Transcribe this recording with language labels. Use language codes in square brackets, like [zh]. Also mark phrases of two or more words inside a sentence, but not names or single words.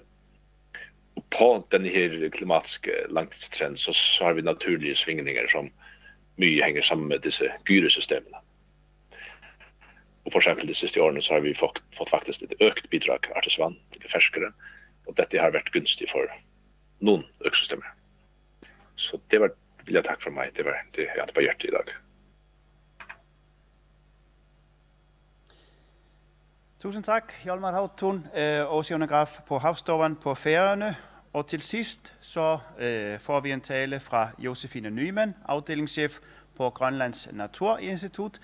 [no] Og på denne her klimatiske langtidstrend så har vi naturlige svingninger som mye henger sammen med disse gyresystemene. Og for eksempel de siste årene så har vi fått faktisk et økt bidrag av artesvann til det ferskere, og dette har vært gunstig for noen økosystemer. Så det vil jeg takke for meg. Det var det jeg hadde på hjertet i dag. [da] Tusind tak, Hjalmar Hautun, oceanograf på Havstofan på Færøerne. Og til sidst så får vi en tale fra Josefine Nyman, afdelingschef på Grønlands Naturinstitut.